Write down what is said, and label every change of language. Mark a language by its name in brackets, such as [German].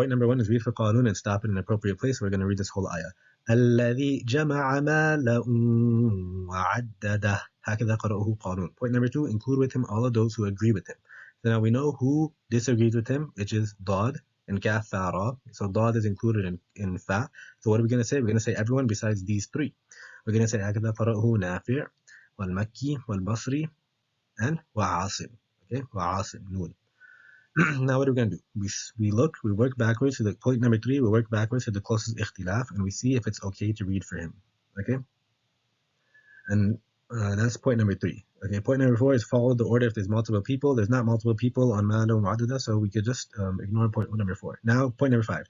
[English] Point number 1 is read for qalun and stop in an appropriate place. We're going to read this whole ayah. [Arabic] الذي جمع مالا وعدده هكذا قرأه قالون. [English] Point number 2, include with him all of those who agree with him. So now we know who disagrees with him, which is dad and kaf, fa, ra. So dad is included in fa. So what are we going to say? We're going to say everyone besides these 3. We're going to say [Arabic] هكذا قرأه نافع والمكي والبصري and وعاصم. [English] Okay, وعاصم noon. Now what are we going to do? We work backwards to the point number 3. We work backwards to the closest ikhtilaf, and we see if it's okay to read for him. Okay, and that's point number 3. Okay, point number 4 is follow the order if there's multiple people. There's not multiple people on Ma'ala and Mu'addada, so we could just ignore point number 4. Now, point number 5.